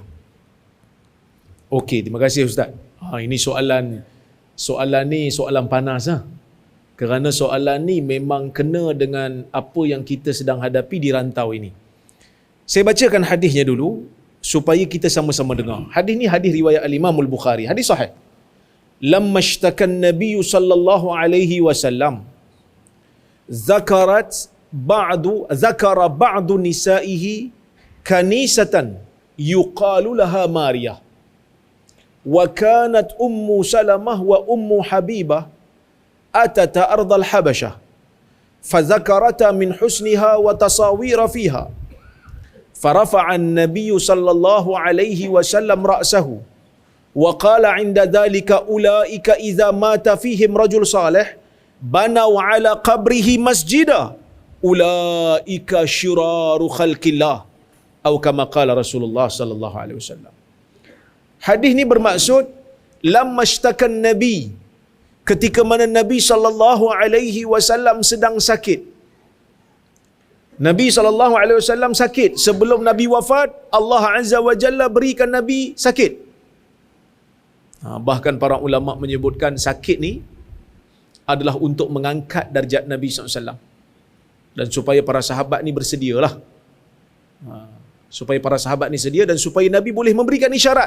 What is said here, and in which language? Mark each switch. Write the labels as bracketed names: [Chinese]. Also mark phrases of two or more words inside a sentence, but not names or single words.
[Malay] Okey, terima kasih Ustaz. Ini soalan ni soalan panas lah. Kerana soalan ni memang kena dengan apa yang kita sedang hadapi di rantau ini. Saya bacakan hadisnya dulu supaya kita sama-sama dengar. Hadis ni hadis riwayat Al-Imam Al-Bukhari. Hadis sahih. [Arabic] لما اشتكى النبي صلى الله عليه وسلم ذكر بعض نسائه كنيسة يقال لها مارية. وكانت أم سلمة وأم حبيبة أتتا أرض الحبشة فذكرتا من حسنها وتصاوير فيها. فرفع النبي صلى الله عليه وسلم رأسه وقال عند ذلك أولئك إذا مات فيهم رجل صالح بنوا على قبره مسجدا أولئك شرار خلق الله أو كما قال رسول الله صلى الله عليه وسلم. [Malay] Hadis ni bermaksud [Arabic] لما اشتكى النبي, [Malay] ketika mana Nabi [Arabic] صلى الله عليه وسلم [Malay] sedang sakit. Nabi SAW sakit. Sebelum Nabi wafat, Allah [Arabic] عز وجل [Malay] berikan Nabi sakit. Bahkan para ulama menyebutkan sakit ni adalah untuk mengangkat darjat Nabi SAW. Dan supaya para sahabat ni bersedialah. Supaya para sahabat ni sedia dan supaya Nabi boleh memberikan isyarat.